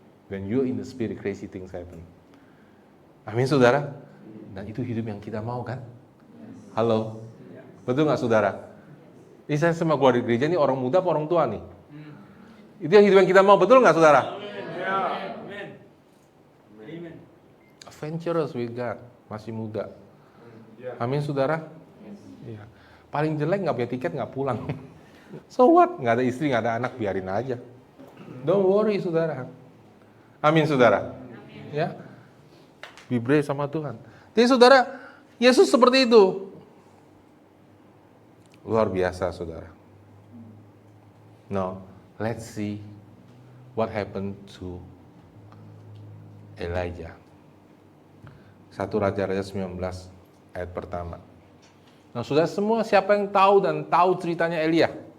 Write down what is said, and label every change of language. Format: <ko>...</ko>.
<en>When you're in the spirit, crazy things happen.</en> <id>Amin saudara. Dan itu hidup yang kita mau kan? Halo. Betul nggak saudara? Ini saya sama keluarga gereja ini orang muda apa orang tua nih? Itu yang hidup yang kita mau, betul nggak saudara?</id> <en>Amen. Adventurous with God,</en> <id>masih muda. Amin saudara? Ya. Paling jelek nggak punya tiket nggak pulang.</id> <en>So what?</en> <id>Nggak ada istri, nggak ada anak, biarin aja.</id> <en>Don't worry</en> <id>saudara. Amin saudara. Ya.</id> <en>Be brave</en> <id>sama Tuhan. Jadi saudara, Yesus seperti itu. Luar biasa saudara. No.</id> <en>Let's see what happened to Elijah.</en> <id>1 Raja-Raja 19 ayat pertama. Nah, sudah semua siapa yang tahu dan tahu ceritanya Elia?</id>